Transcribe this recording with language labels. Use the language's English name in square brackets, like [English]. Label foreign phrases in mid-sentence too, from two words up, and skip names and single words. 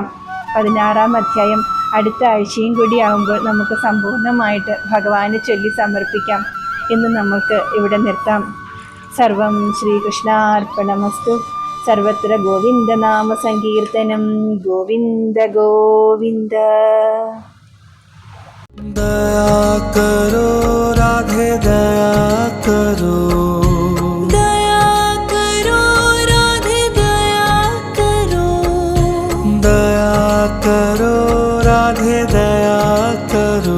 [Malayalam] 16-ാം അധ്യായം അടുത്ത ആഴ്ചയും കൂടി ആകുമ്പോൾ നമുക്ക് സമ്പൂർണ്ണമായിട്ട് ഭഗവാനെ ചൊല്ലി സമർപ്പിക്കാം. ഇന്ന് നമുക്ക് ഇവിടെ നിർത്താം. [Sanskrit] സർവം ശ്രീകൃഷ്ണാർപ്പണമസ്തു. സർവത്ര ഗോവിന്ദനാമ സങ്കീർത്തനം. [Malayalam] ഗോവിന്ദ ഗോവിന്ദ. [Hindi] दया करो राधे, दया करो, दया करो राधे, दया करो, दया करो राधे, दया करो,